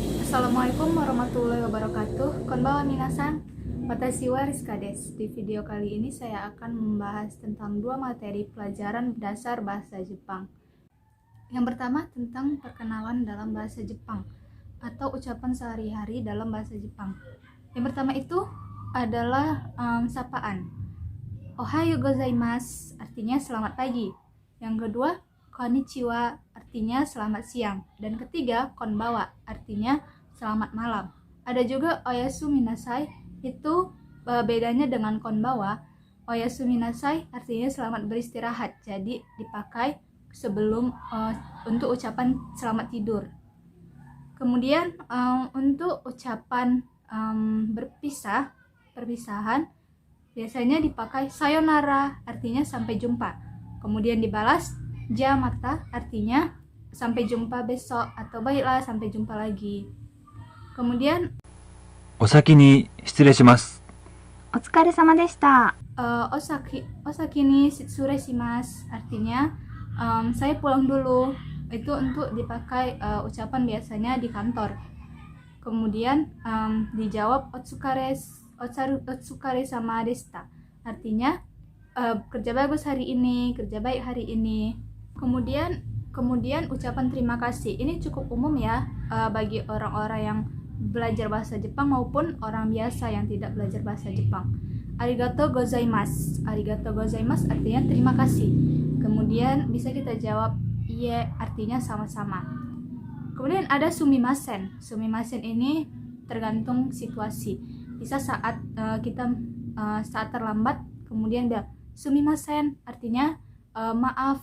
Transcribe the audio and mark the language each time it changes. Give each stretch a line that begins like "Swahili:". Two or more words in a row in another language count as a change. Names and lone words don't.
Arabic: السلام عليكم ورحمة الله وبركاته.
Japanese: こんばんは皆さん、私はRizkaです.
Indonesian: Di video kali ini saya akan membahas tentang dua materi pelajaran dasar bahasa Jepang. Yang pertama tentang perkenalan dalam bahasa Jepang atau ucapan sehari-hari dalam bahasa Jepang. Yang pertama itu adalah sapaan.
Japanese: おはようございます
Indonesian: artinya selamat pagi. Yang kedua konnichiwa artinya selamat siang, dan ketiga konbawa artinya selamat malam. Ada juga
Japanese: おやすみなさい,
Indonesian: itu bedanya dengan konbawa.
Japanese: おやすみなさい
Indonesian: artinya selamat beristirahat, jadi dipakai sebelum untuk ucapan selamat tidur. Kemudian untuk ucapan perpisahan biasanya dipakai sayonara artinya sampai jumpa, kemudian dibalas jamata artinya sampai jumpa besok atau baiklah sampai jumpa lagi. Kemudian
Japanese: お先に失礼します。お疲れ様でした。お先にします
Indonesian: artinya saya pulang dulu. Itu untuk dipakai ucapan biasanya di kantor. Kemudian dijawab
Japanese: お疲れ様でした
Indonesian: artinya kerja bagus hari ini, kerja baik hari ini. Kemudian ucapan terima kasih ini cukup umum ya bagi orang-orang yang belajar bahasa Jepang maupun orang biasa yang tidak belajar bahasa Jepang.
Japanese: ありがとうございます. ありがとうございます
Indonesian: artinya terima kasih. Kemudian bisa kita jawab iye artinya sama-sama. Kemudian ada sumimasen. Sumimasen ini tergantung situasi. Bisa saat kita saat terlambat kemudian bilang sumimasen artinya maaf.